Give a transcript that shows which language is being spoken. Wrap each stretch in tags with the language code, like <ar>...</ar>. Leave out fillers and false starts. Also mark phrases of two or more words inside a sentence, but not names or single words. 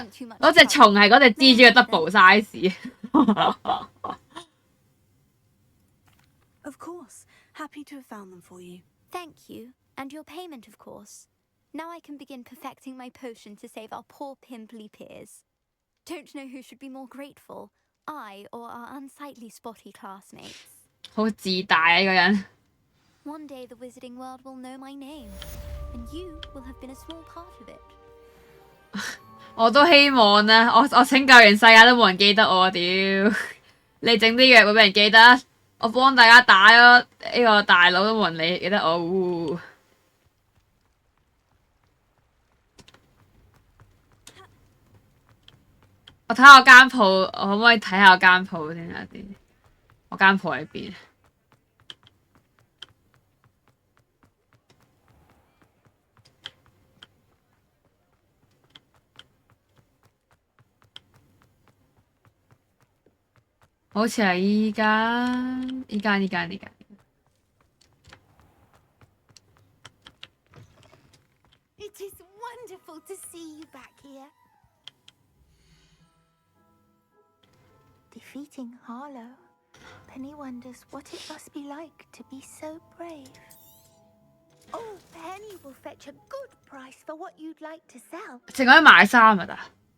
<yue>嗰隻蟲係嗰隻蜘蛛嘅</yue> <en>double size。 Of course. Happy to have found them for you. Thank you, and your payment, of course. Now I can begin perfecting my potion to save our poor pimply peers. Don't know who should be more grateful, I or our unsightly spotty classmates.</en> <yue>好自大啊！呢個人。</yue> <en>One day the wizarding world will know my name, and you will have been a small part of it.</en> <yue>我都希望啊！我拯救完世界都冇人記得我，屌！你整啲藥會俾人記得，我幫大家打咗呢個大佬都冇人記得我。我睇下我間鋪，我可唔可以睇下我間鋪先啊？我間鋪喺邊？好似係依間。</yue> <en>It is wonderful to see you back here. Defeating Harlow, Penny wonders what it must be like to be so brave. Oh, Penny will fetch a good price for what you'd like to sell.</en> <yue>淨可以買衫㗎咋？</yue>